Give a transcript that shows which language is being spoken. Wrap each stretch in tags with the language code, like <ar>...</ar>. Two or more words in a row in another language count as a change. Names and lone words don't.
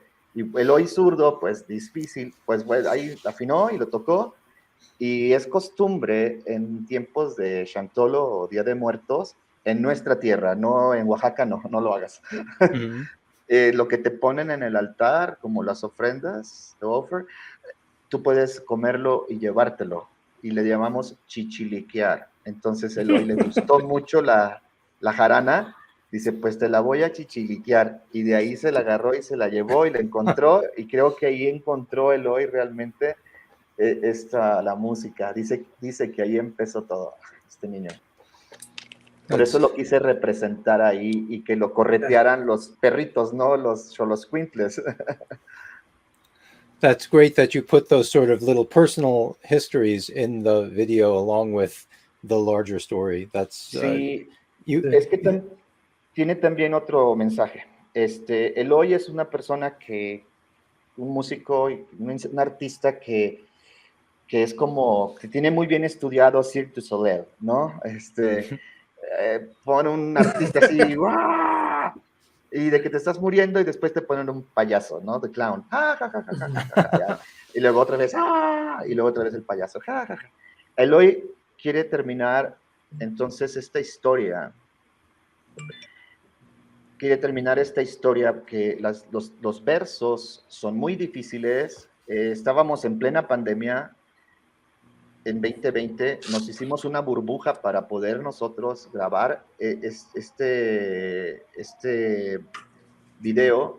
<es>Y Eloy zurdo, pues difícil, pues bueno, ahí afinó y lo tocó. Y es costumbre en tiempos de Chantolo o Día de Muertos, en nuestra tierra, no en Oaxaca, no lo hagas. Lo que te ponen en el altar, como las ofrendas,</es> <en>the offer,</en> <es>tú puedes comerlo y llevártelo. Y le llamamos chichiliquear. Entonces a Eloy le gustó mucho la jarana. Dice, pues te la voy a chichiliquear. Y de ahí se la agarró y se la llevó y la encontró. Y creo que ahí encontró Eloy realmente la música. Dice que ahí empezó todo, este niño. Por eso lo quise representar ahí y que lo corretearan los perritos, no los xoloscuintles.</es> <en>That's great that you put those sort of little personal histories in the video along with the larger story. That's</en> <es>sí, es que tiene también otro mensaje. Eloy es una persona un músico, un artista que es como, que tiene muy bien estudiado Cirque du Soleil, ¿no? Pone un artista así, ¡guau! Y de que te estás muriendo y después te ponen un payaso, ¿no? De clown. ¡Ja, ja, ja, ja, ja, ja, ja! Y luego otra vez, ¡ah! Y luego otra vez el payaso. ¡Ja, ja, ja! Eloy quiere terminar entonces esta historia quiere terminar esta historia, que los versos son muy difíciles. Estábamos en plena pandemia en 2020, nos hicimos una burbuja para poder nosotros grabar este video.</es>